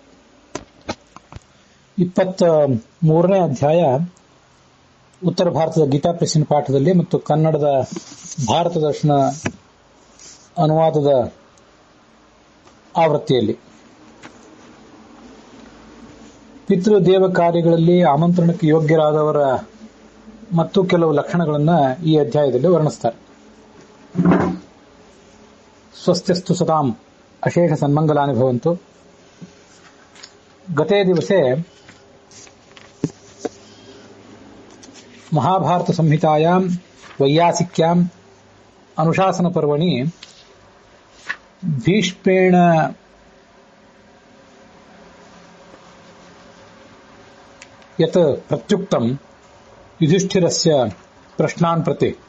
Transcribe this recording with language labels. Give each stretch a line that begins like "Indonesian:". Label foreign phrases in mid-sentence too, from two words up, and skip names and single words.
Kannada: 23ನೇ ಅಧ್ಯಾಯ ಉತ್ತರ ಭಾರತದ ಗೀತಾ ಪ್ರೆಸ್ಸಿನ ಪಾಠದಲ್ಲಿ ಮತ್ತು ಕನ್ನಡದ ಭಾರತ ದರ್ಶನ ಅನುವಾದದ ಆವೃತ್ತಿಯಲ್ಲಿ ಪಿತೃದೇವ ಕಾರ್ಯಗಳಲ್ಲಿ ಆಮಂತ್ರಣಕ್ಕೆ ಯೋಗ್ಯರಾದವರ ಮತ್ತು ಕೆಲವು ಲಕ್ಷಣಗಳನ್ನು ಈ ಅಧ್ಯಾಯದಲ್ಲಿ ವರ್ಣಿಸುತ್ತಾರೆ.
Sanskrit: ಸ್ವಸ್ತಿಸ್ತು ಸತಾಂ ಅಶೇಷ ಸನ್ಮಂಗಲಾನಿ ಭವಂತು. ಗತೇ ದಿವಸೆ महाभारत संहितायां वैयासिक्यां अनुशासन पर्वणि भीष्मेण यत् प्रत्युक्तं युधिष्ठिरस्य प्रश्नान् प्रति